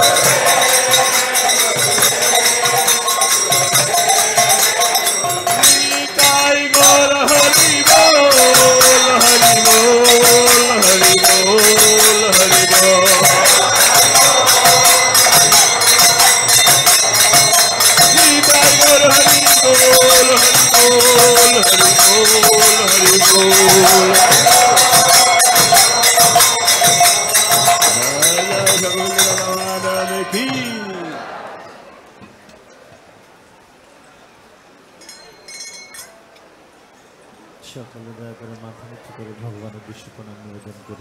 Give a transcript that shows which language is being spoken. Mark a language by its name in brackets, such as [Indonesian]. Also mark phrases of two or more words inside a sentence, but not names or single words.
[Bangla] নিতাই গৌর হরি বোল হরি বোল হরি বোল হরি বোল নিতাই গৌর হরি বোল হরি বোল হরি বোল সকলে দয়া করে মাথা নিচু করে ভগবানের বিষ্ণু প্রণাম নিবেদন করুন।